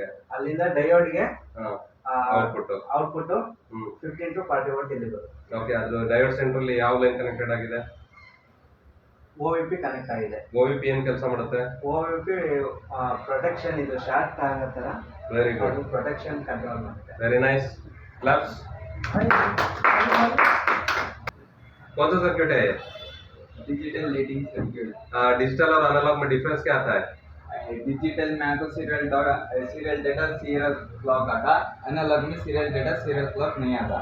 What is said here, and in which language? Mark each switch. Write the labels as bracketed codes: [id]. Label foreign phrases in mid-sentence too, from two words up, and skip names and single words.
[kn] ಅಲ್ಲಿಂದ ಡಯೋಡ್ ಗೆ ಔಟ್ಪುಟ್ 15 to 40 ವೋಲ್ಟ್ ಇಲ್ಲಿ ಬರುತ್ತೆ. ಓಕೆ. ಅದು [en] diode center [kn] ಅಲ್ಲಿ ಯಾವ [en] line connected [kn] ಆಗಿದೆ? OVP ಕನೆಕ್ಟ್ ಆಗಿದೆ. OVP ಏನ್ ಕೆಲಸ ಮಾಡುತ್ತೆ? OVP ಪ್ರೊಟೆಕ್ಷನ್, ಇದು ಶಾರ್ಟ್ ಆಗತ್ತರ. [en] very good. protection control [kn] ಮಾಡುತ್ತೆ. [en] very nice. claps. [hi] कौन सा सर्किट है? [en] digital leading circuit. [hi] डिजिटल और एनालॉग में डिफरेंस क्या आता है? डिजिटल में तो [en] serial data serial clock [hi] आता, एनालॉग में [en] serial data serial clock [hi] नहीं आता।